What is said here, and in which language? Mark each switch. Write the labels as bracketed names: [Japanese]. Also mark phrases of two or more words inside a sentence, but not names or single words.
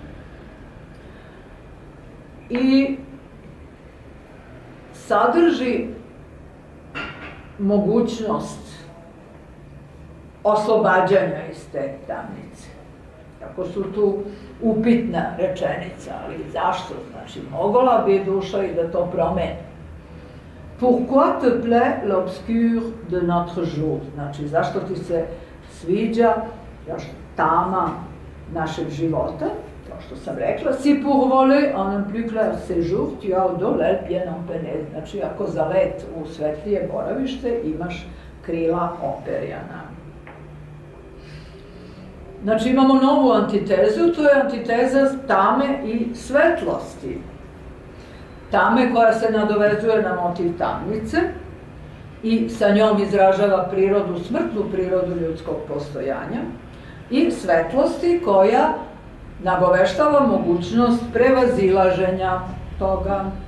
[Serbian] I sadrži mogućnost oslobađanja iz te tamnice. Tako su tu upitna rečenica, ali zašto? Znači, mogla bi duša i da to promeni. [French] Pourquoi te plaît l'obscur de notre jour? [Serbian] Znači, zašto ti se sviđa tama našeg života? Kao što sam rekla, [French] si pour voler en un plus clair séjour, tu as au dos l'aile bien empennée. [Serbian] Znači, ako za let u svetlije boravište imaš krila operjana. Znači, imamo novu antitezu, to je antiteza tame i svetlosti. Tame koja se nadovezuje na motiv tamnice i sa njom izražava smrtnu prirodu ljudskog postojanja, i svetlosti koja nagoveštava mogućnost prevazilaženja toga.